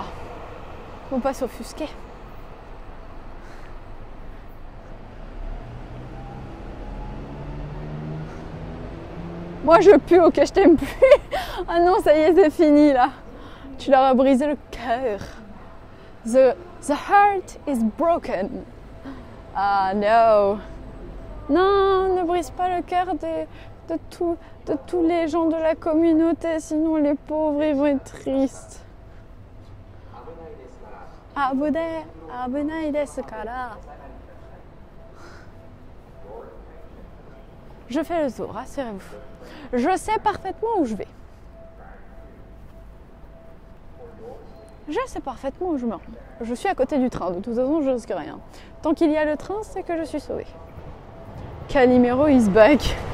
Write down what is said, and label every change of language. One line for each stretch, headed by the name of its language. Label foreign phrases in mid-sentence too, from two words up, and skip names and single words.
French: Faut pas s'offusquer. Moi je pue, ok, je t'aime plus. Ah non, ça y est, c'est fini là. Tu leur as brisé le cœur.
English: The heart is broken. Ah no.
French: Non, ne brise pas le cœur de tous les gens de la communauté, sinon les pauvres ils vont être tristes.
Japanese: 危ないですから.
French: Je fais le tour, rassurez-vous. Je sais parfaitement où je vais. Je sais parfaitement où je me rends. Je suis à côté du train, de toute façon je risque rien. Tant qu'il y a le train, c'est que je suis sauvée.
English: Calimero is back.